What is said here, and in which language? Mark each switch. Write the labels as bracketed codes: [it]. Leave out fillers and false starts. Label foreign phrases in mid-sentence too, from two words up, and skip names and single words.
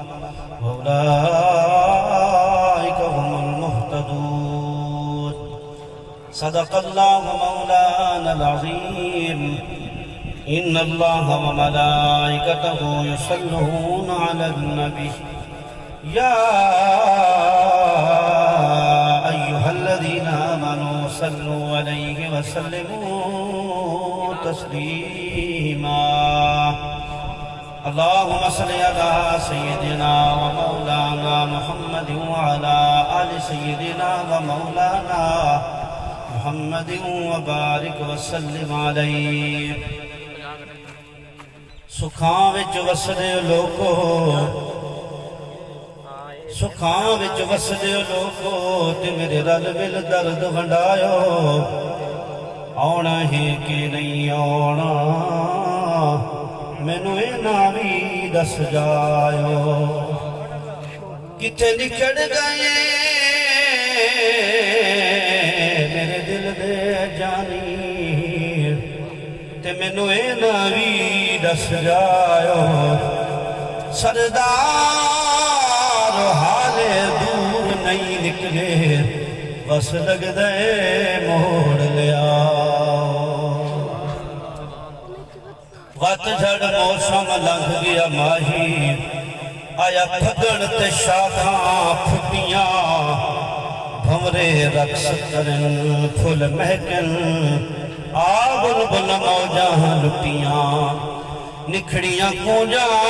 [ar] وأولئك هم المهتدون صدق الله مولانا العظيم إن الله وملائكته يصلون على النبي يا أيها الذين آمنوا صلوا عليه وسلموا تسليما اللهم صل على سيدنا ومولانا محمد وعلى آل سيدنا ومولانا محمد وبارك وسلم عليه [pa] سکھاں وچ وسدے لوگو سکھاں وچ وسدے لوگو تے میرے رل مل درد ونڈایو آنا ہے کہ نہیں آنا مینوں اینا بھی دس جایو کتے نکڑ گئے میرے دل دے جانی تے مینوں اینا بھی دس جایو سردار حالے دور نہیں نکلے بس لگ دے موڑ لیا وقت جھڑ موسم لنگ گیا ماہی آیا پھگڑ تے شاخاں پھٹیاں بھمرے رقص کرن پھل مہکن آبل بل موجاں لٹیاں نکھڑیاں کونجاں